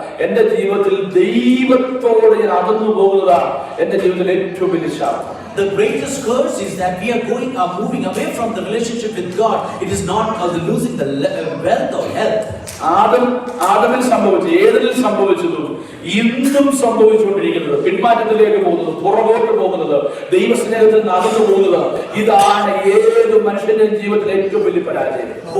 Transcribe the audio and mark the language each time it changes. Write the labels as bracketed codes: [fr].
[ml] എന്റെ ജീവിതത്തിൽ ദൈവത്തോട് ഞാൻ അകന്നു പോകുന്നതാണ് എന്റെ ജീവിതത്തിൽ ഏറ്റവും വലിയ ശാപം. [en] The greatest curse is that we are moving away from the relationship with God. It is not losing the wealth or health. [ml] ആദമിൽ സംഭവിച്ചു, ഏതിൽ സംഭവിച്ചതും ഇന്നും സംഭവിച്ചുകൊണ്ടിരിക്കുന്നത്, പിന്മാറ്റത്തിലേക്ക് പോകുന്നത്, പുറകോട്ട് പോകുന്നത്, ദൈവസ്നേഹത്തിൽ നിന്ന് അകന്നു പോകുന്നത്, ഇതാണ് ഏത് മനുഷ്യന്റെ ജീവിതത്തിലെ ഏറ്റവും വലിയ പരാജയം.